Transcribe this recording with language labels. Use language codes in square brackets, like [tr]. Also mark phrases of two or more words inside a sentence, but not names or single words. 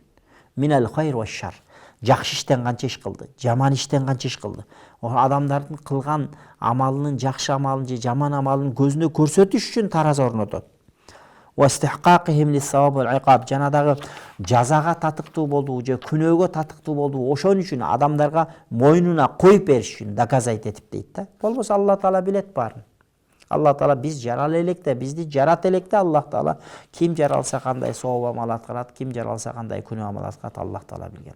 [ar] من الخير والشر. [ky] Жакшы иштен канча иш кылды, жаман иштен канча иш кылды. Адамдардын кылган амалынын, жакшы амалын же жаман амалын көзүнө көрсөтүш үчүн тараза орнотот. [ar] واستحقاقهم للثواب والعقاب. [ky] Жанадагы жазага татыктуу болду же күнөөгө татыктуу болду. Ошон үчүн адамдарга мойнуна коюп бериш үчүн доказать этип дейт да. Болбосо Алла Таала билет баарын. Алла Таала биз жарала электе, бизди жарата электе Алла Таала ким жаралса кандай сооп амал аткарат, ким жаралса кандай күнөө амал аткарат Алла Таала билген.